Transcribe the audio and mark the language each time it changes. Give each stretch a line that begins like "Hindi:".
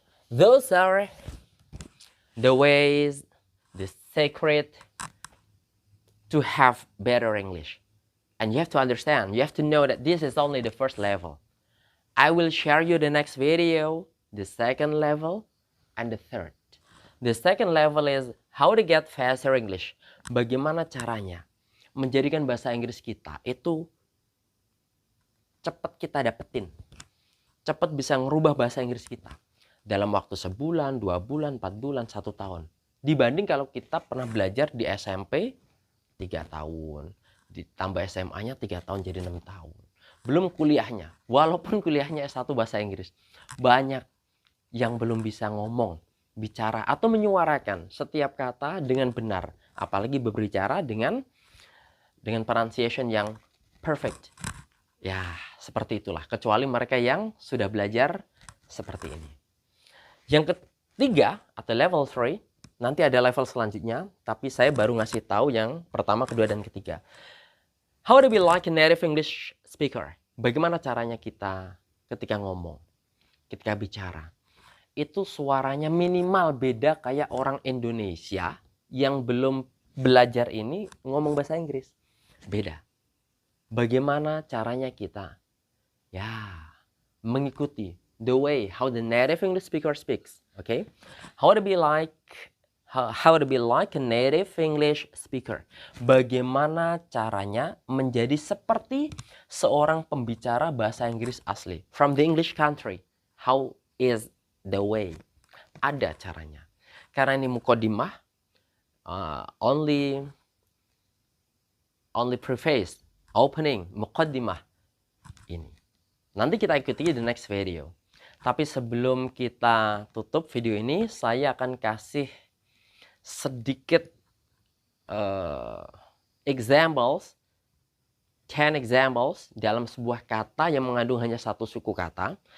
English: Those are the ways, the secret to have better English. And you have to understand, you have to know that this is only the first level. I will share you the next video, the second level, and the third. The second level is how to get faster English.
Indonesian: Bagaimana caranya menjadikan bahasa Inggris kita itu cepat kita dapetin. Cepat bisa ngerubah bahasa Inggris kita. Dalam waktu sebulan, 2 bulan, 4 bulan, 1 tahun. Dibanding kalau kita pernah belajar di SMP 3 tahun. Ditambah SMA-nya 3 tahun jadi 6 tahun. Belum kuliahnya. Walaupun kuliahnya S1 bahasa Inggris. Banyak yang belum bisa ngomong, bicara, atau menyuarakan setiap kata dengan benar. Apalagi berbicara dengan pronunciation yang perfect. Ya, seperti itulah. Kecuali mereka yang sudah belajar seperti ini. Yang ketiga, atau level 3, Nanti ada level selanjutnya, tapi saya baru ngasih tahu yang pertama, kedua, dan ketiga.
English: How to be like a native English speaker?
Indonesian: Bagaimana caranya kita ketika ngomong, ketika bicara? Itu suaranya minimal beda kayak orang Indonesia yang belum belajar ini ngomong bahasa Inggris. Beda. Bagaimana caranya kita? Ya, mengikuti
English: the way how the native English speaker speaks. Okay? How to be like a native English speaker.
Indonesian: Bagaimana caranya menjadi seperti seorang pembicara bahasa Inggris asli.
English: From the English country. How is the way?
Indonesian: Ada caranya. Karena ini mukodimah,
English: only preface, opening,
Indonesian: mukodimah ini. Nanti kita ikuti di next video. Tapi sebelum kita tutup video ini, saya akan kasih sedikit examples, 10 examples dalam sebuah kata yang mengandung hanya satu suku kata.